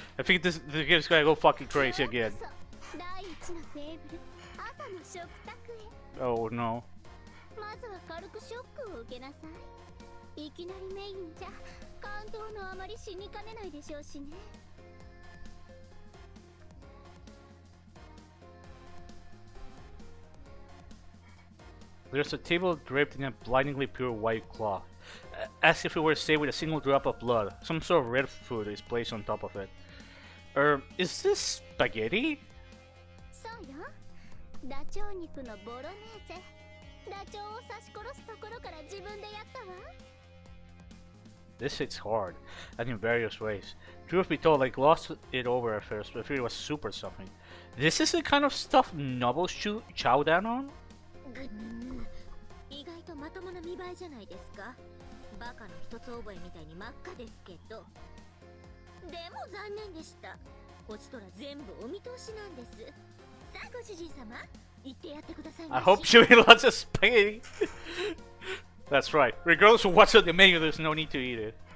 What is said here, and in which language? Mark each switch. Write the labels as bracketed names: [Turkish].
[English] I think this game's gonna go fucking crazy again. [Japanese] 第一のテーブル朝の食卓へ。 [English] Oh no. [Japanese] まずは軽くショックを受けなさい。いきなりメインじゃ感動のあまり死にかねないでしょうしね。 [English] There's a table draped in a blindingly pure white cloth, as if it were saved with a single drop of blood. Some sort of red food is placed on top of it. Is this spaghetti? [Japanese] そうよ。ダチョウ肉のボロネーゼ。ダチョウを刺し殺すところから自分でやったわ。 [English] This hits hard, and in various ways. Truth be told, I glossed it over at first, but I figured it was super something. This is the kind of stuff nobles chow down on? [Japanese] 意外とまともな見栄えじゃないですか。バカの一つ覚えみたいに真っ赤ですけど。でも残念でした。こちとら全部お見通しなんです。さあご主人様、言ってやってください。 [English] I hope you eat lots of spaghetti. That's right. Regardless of what's on the menu, there's no need to eat it.